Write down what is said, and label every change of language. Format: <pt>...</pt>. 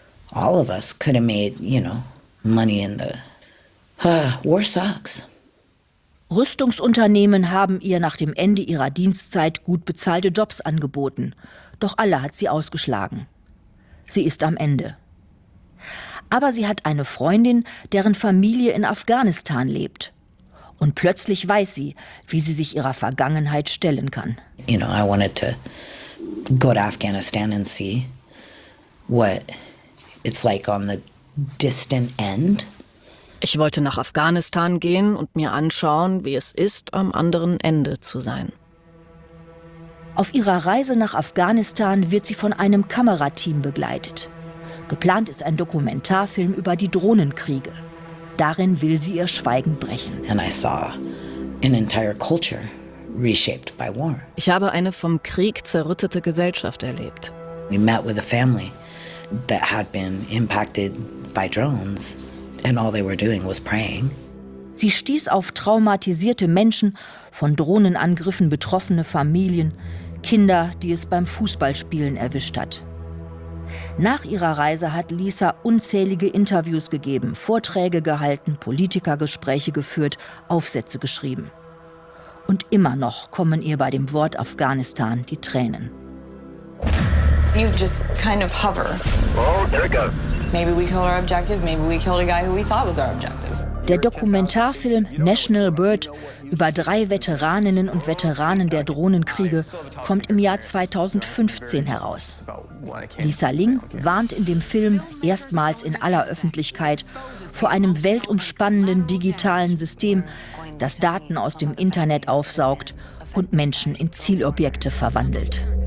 <en>All of us could have made, you know, money in the war sucks.</en> <de>Rüstungsunternehmen haben ihr nach dem Ende ihrer Dienstzeit gut bezahlte Jobs angeboten. Doch alle hat sie ausgeschlagen. Sie ist am Ende. Aber sie hat eine Freundin, deren Familie in Afghanistan lebt. Und plötzlich weiß sie, wie sie sich ihrer Vergangenheit stellen kann.</de> <en>You know, I wanted to go to Afghanistan and see what it's like on the distant end.</en> <de>Ich wollte nach Afghanistan gehen und mir anschauen, wie es ist, am anderen Ende zu sein. Auf ihrer Reise nach Afghanistan wird sie von einem Kamerateam begleitet. Geplant ist ein Dokumentarfilm über die Drohnenkriege. Darin will sie ihr Schweigen brechen.</de> <en>And I saw an entire culture reshaped by war.</en> <de>Ich habe eine vom Krieg zerrüttete Gesellschaft erlebt.</de> <en>We met with a family that had been impacted by drones. And all they were doing was praying.</en> <de>Sie stieß auf traumatisierte Menschen, von Drohnenangriffen betroffene Familien, Kinder, die es beim Fußballspielen erwischt hat. Nach ihrer Reise hat Lisa unzählige Interviews gegeben, Vorträge gehalten, Politikergespräche geführt, Aufsätze geschrieben. Und immer noch kommen ihr bei dem Wort Afghanistan die Tränen.</de> <en>You just kind of hover. Maybe we killed our objective, maybe we killed a guy who we thought was our objective.</en> <de>Der Dokumentarfilm National Bird über drei Veteraninnen und Veteranen der Drohnenkriege kommt im Jahr 2015 heraus. Lisa Ling warnt in dem Film erstmals in aller Öffentlichkeit vor einem weltumspannenden digitalen System, das Daten aus dem Internet aufsaugt und Menschen in Zielobjekte verwandelt.</de>